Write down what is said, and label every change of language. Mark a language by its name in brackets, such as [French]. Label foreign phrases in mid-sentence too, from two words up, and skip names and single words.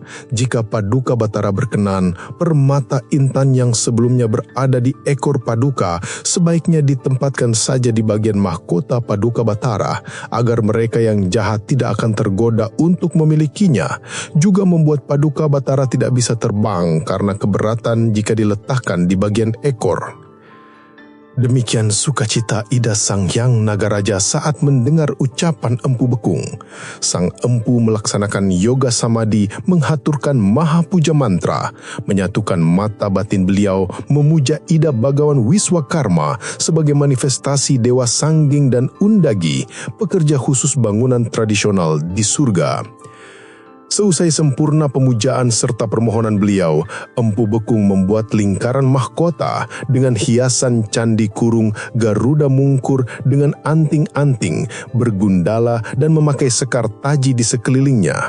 [Indonesian] Jika Paduka Batara berkenan, permata intan yang sebelumnya berada di ekor Paduka sebaiknya ditempatkan saja di bagian mahkota Paduka Batara, agar mereka yang jahat tidak akan tergoda untuk memilikinya, juga membuat Paduka Batara tidak bisa terbang karena keberatan jika diletakkan di bagian ekor." Demikian sukacita Ida Sang Hyang Nagaraja saat mendengar ucapan Empu Bekung. Sang Empu melaksanakan yoga samadhi, menghaturkan maha puja mantra, menyatukan mata batin beliau, memuja Ida Bagawan Wiswakarma sebagai manifestasi Dewa Sangging dan Undagi, pekerja khusus bangunan tradisional di surga. Seusai sempurna pemujaan serta permohonan beliau, Empu Bekung membuat lingkaran mahkota dengan hiasan candi kurung Garuda Mungkur dengan anting-anting, bergundala dan memakai sekar taji di sekelilingnya.